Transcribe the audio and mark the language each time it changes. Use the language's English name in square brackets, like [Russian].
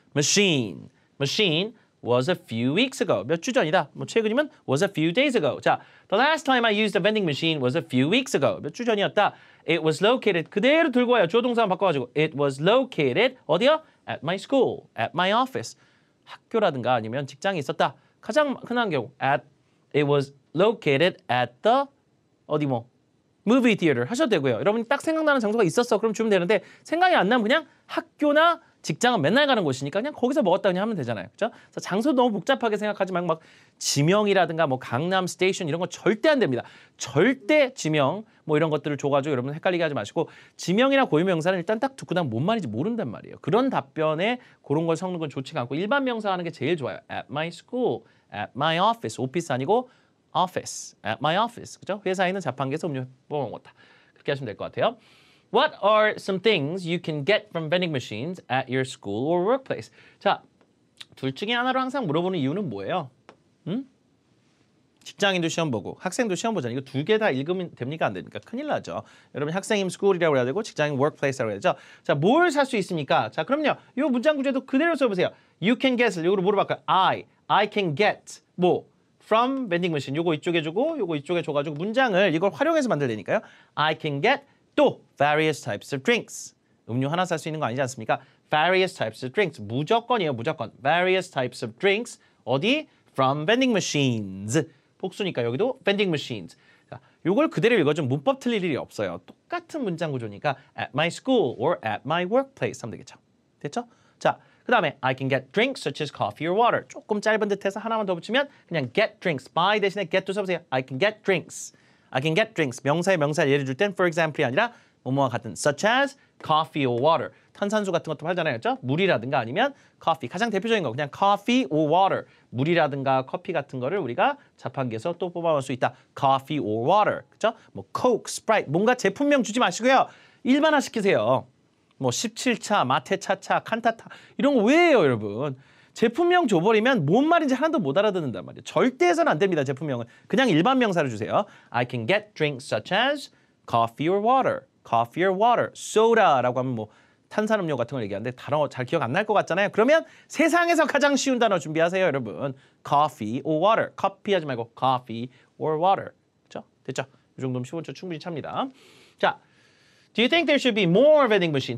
[English] machine was a few weeks ago. [Korean] 몇 주 전이다. 뭐 최근이면 [English] was a few days ago. 자, the last time I used a vending machine was a few weeks ago. [Korean] 몇 주 전이었다. [English] It was located. [Korean] 그대로 들고 와요. 조동사 바꿔가지고 [English] it was located. [Korean] 어디요? [English] At my school, at my office. [Korean] 학교라든가 아니면 직장에 있었다. 가장 흔한 경우 [English] it was located at the [Korean] 어디 뭐 [English] movie theater [Korean] 하셔도 되고요. 여러분이 딱 생각나는 장소가 있었어. 그럼 주면 되는데 생각이 안 나면 그냥 학교나 직장은 맨날 가는 곳이니까 그냥 거기서 먹었다 그냥 하면 되잖아요. 그렇죠? 그래서 장소 너무 복잡하게 생각하지 말고 막 지명이라든가 뭐 강남 스테이션 이런 거 절대 안 됩니다. 절대 지명 뭐 이런 것들을 줘가지고 여러분 헷갈리게 하지 마시고 지명이나 고유명사는 일단 딱 듣고 나면 뭔 말인지 모른단 말이에요. 그런 답변에 그런 걸 섞는 건 좋지가 않고 일반 명사 하는 게 제일 좋아요. [English] At my school, at my office. [Korean] 오피스 아니고 [English] office, at my office. [Korean] 그죠? 회사에 있는 자판기에서 음료 뽑아먹었다. 그렇게 하시면 될 것 같아요. [English] What are some things you can get from vending machines at your school or workplace? [Korean] 자, 둘 중에 하나로 항상 물어보는 이유는 뭐예요? 직장인도 시험 보고 학생도 시험 보잖아요. 이거 두 개 다 읽으면 됩니까? 안 됩니까? 큰일 나죠. 여러분 학생이면 school이라고 해야 되고 직장인 workplace라고 해야 되죠. 자, 뭘 살 수 있습니까? 자, 그럼요. 이 문장 구조도 그대로 써보세요. [English] You can get [Korean] 을 이거로 뭐로 바꿔요? [English] I can get 뭐 from vending machine. [Korean] 요거 이쪽에 주고 요거 이쪽에 줘가지고 문장을 이걸 활용해서 만들려니까요. [English] I can get 또 various types of drinks. [Korean] 음료 하나 살 수 있는 거 아니지 않습니까? [English] Various types of drinks. [Korean] 무조건이에요. 무조건. [English] Various types of drinks. 어디? From vending machines. [Korean] 복수니까 여기도 vending machines. 자, 요걸 그대로 읽어주면 문법 틀릴 일이 없어요. 똑같은 문장 구조니까 [English] at my school or at my workplace [Korean] 하면 되겠죠. 됐죠? [English] 자, 그 다음에 I can get drinks such as coffee or water. [Korean] 조금 짧은 듯해서 하나만 더 붙이면 그냥 get drinks. by 대신에 get도 써보세요. [English] I can get drinks. I can get drinks. [Korean] 명사의 명사를 예를 줄 땐 for example이 아니라 뭐뭐와 같은 [English] such as coffee or water. [Korean] 탄산수 같은 것도 팔잖아요. 그렇죠? 물이라든가 아니면 coffee. 가장 대표적인 거 그냥 [English] coffee or water. [Korean] 물이라든가 커피 같은 거를 우리가 자판기에서 또 뽑아볼 수 있다. [English] coffee or water. 그렇죠? [Korean] 뭐 coke, sprite 뭔가 제품명 주지 마시고요. 일반화 시키세요. 뭐 17차, 마테차차, 칸타타 이런 거 왜 해요, 여러분? 제품명 줘버리면 뭔 말인지 하나도 못 알아듣는단 말이에요. 절대 해서는 안 됩니다, 제품명은. 그냥 일반 명사를 주세요. [English] I can get drinks such as coffee or water. coffee or water. [Korean] soda라고 하면 뭐 탄산음료 같은 걸 얘기하는데 단어 잘 기억 안 날 것 같잖아요. 그러면 세상에서 가장 쉬운 단어 준비하세요, 여러분. [English] coffee or water. [Korean] 커피 하지 말고 [English] coffee or water. [Korean] 그렇죠? 됐죠? 이 정도면 15초 충분히 찹니다. [English] 자, do you think there should be more vending machine?